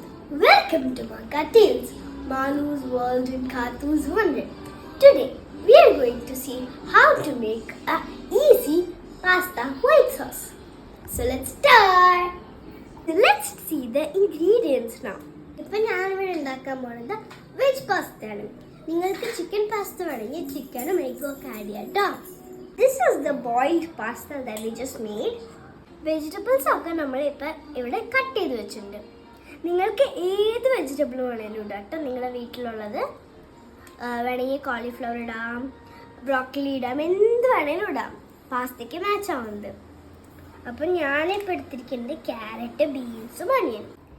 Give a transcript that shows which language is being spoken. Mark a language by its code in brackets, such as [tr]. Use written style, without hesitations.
[en] Welcome to Manga Tales, Manu's World in Kathu's Wonder. Today, we are going to see how to make a easy pasta white sauce. So let's start. Let's see the ingredients now. [ml] ഇപ്പോൾ ഞാനിവിടെ ഉണ്ടാക്കാൻ പോകുന്നത് veg പാസ്തയാണ്. നിങ്ങൾക്ക് chicken pasta വേണമെങ്കിൽ ചിക്കനും എഗ്ഗും ഒക്കെ add ചെയ്യാം കേട്ടോ. [en] This is the boiled pasta that we just made. [ml] Vegetables ഒക്കെ നമ്മൾ ഇപ്പോൾ ഇവിടെ കട്ട് ചെയ്ത് വെച്ചിട്ടുണ്ട്. നിങ്ങൾക്ക് ഏത് വെജിറ്റബിൾ വേണേലും ഇടാം കേട്ടോ. നിങ്ങളുടെ വീട്ടിലുള്ളത് വേണമെങ്കിൽ കോളിഫ്ലവർ ഇടാം, ബ്രോക്കലി ഇടാം, എന്ത് വേണേലും ഇടാം. പാസ്തയ്ക്ക് മാച്ച് ആവുന്നത്. അപ്പം ഞാനിപ്പോൾ എടുത്തിരിക്കുന്നത് ക്യാരറ്റ്, ബീൻസും അണിയനും.